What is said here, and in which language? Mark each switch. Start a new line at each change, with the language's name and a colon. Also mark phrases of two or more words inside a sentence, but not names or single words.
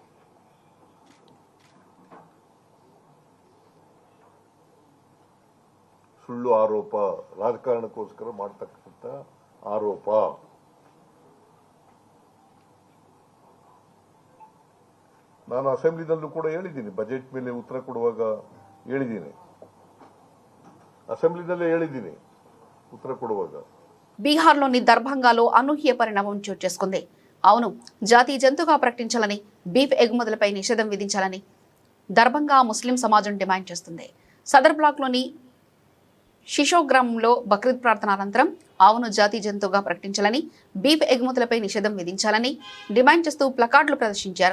Kannada: ಸುಳ್ಳು ಆರೋಪ, ರಾಜಕಾರಣಕ್ಕೋಸ್ಕರ ಮಾಡತಕ್ಕಂಥ ಆರೋಪ. ನಾನು ಅಸೆಂಬ್ಲಿದಲ್ಲೂ ಕೂಡ ಹೇಳಿದ್ದೀನಿ, ಬಜೆಟ್ ಮೇಲೆ ಉತ್ತರ ಕೊಡುವಾಗ ಹೇಳಿದ್ದೀನಿ, ಅಸೆಂಬ್ಲಿದಲ್ಲೇ ಹೇಳಿದ್ದೀನಿ ಉತ್ತರ ಕೊಡುವಾಗ.
Telugu: బీహార్లోని దర్భంగాలో అనూహ్య పరిణామం చోటు చేసుకుంది. అవును, జాతీయ జంతువుగా ప్రకటించాలని, బీఫ్ ఎగుమతులపై నిషేధం విధించాలని దర్భంగా ముస్లిం సమాజం డిమాండ్ చేస్తుంది. సదర్ బ్లాక్లోని షిషో గ్రామంలో బక్రీద్ ప్రార్థన అనంతరం ఆవును జాతీయ జంతువుగా ప్రకటించాలని, బీఫ్ ఎగుమతులపై నిషేధం విధించాలని డిమాండ్ చేస్తూ ప్లకార్డులు ప్రదర్శించారు.